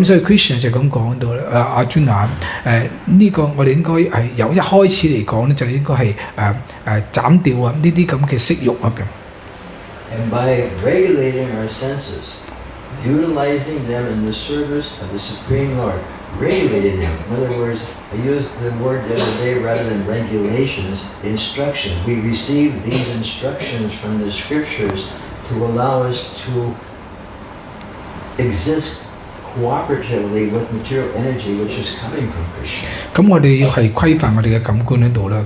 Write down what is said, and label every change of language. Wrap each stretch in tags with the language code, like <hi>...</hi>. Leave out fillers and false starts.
<yue>咁所以 Krishna 就咁講到啦，阿 Arjuna 呢個我哋應該係由一開始嚟講咧，就應該係斬掉呢啲咁嘅色欲啊咁。</yue> <en>And by regulating our senses, utilizing them in the service of the Supreme Lord, regulating them. In other words, I used the word the other day rather than regulations, instruction. We receive these instructions from the scriptures to allow us to exist cooperatively with material energy which is coming from Krishna.</en> <yue>咁我哋要係規範我哋嘅感官喺度啦。</yue>